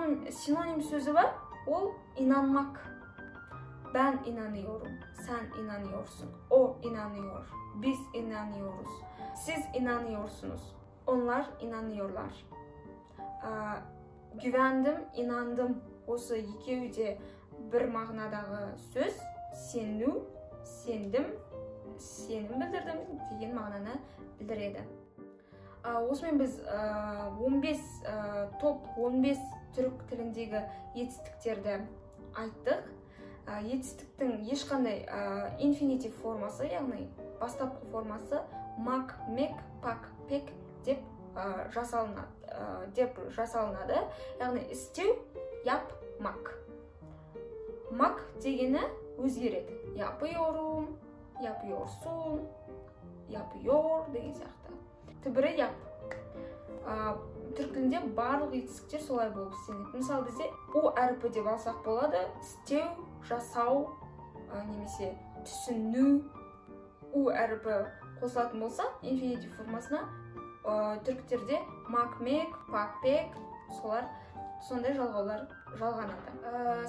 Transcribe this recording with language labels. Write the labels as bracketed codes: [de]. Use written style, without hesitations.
[tr] Sinonim sözü var, o inanmak. Ben inanıyorum, sen inanıyorsun, o inanıyor, biz inanıyoruz, siz inanıyorsunuz, onlar inanıyorlar. Güvendim, inandım. [kk] Осы екеуі де бір мағынадағы сөз. Сену, сендім, сенім білдірдім деген мағынаны білдіреді. Осымен біз 15 түрік тіліндегі етістіктерді айттық. Етістіктің ешқандай инфинитив формасы, яғни бастапқы формасы мак, мек, пак, пек деп жасалынады. Яғни істеу, яп, мак. Мак дегені өзгереді. [tr] Yapıyorum, yapıyorsun, yapıyor [kk] деген сияқты. Түбірі яп. Түрік тілінде барлық етістіктер солай болып істелінеді. Мысалы бізде у әрпі деп алсақ болады. Істеу, жасау, немесе түсіну. У әрпі қосылатын болса, инфинитив формасына түріктерде мак, мек, пак, пек, солар сондай жалғаулар жалғанады.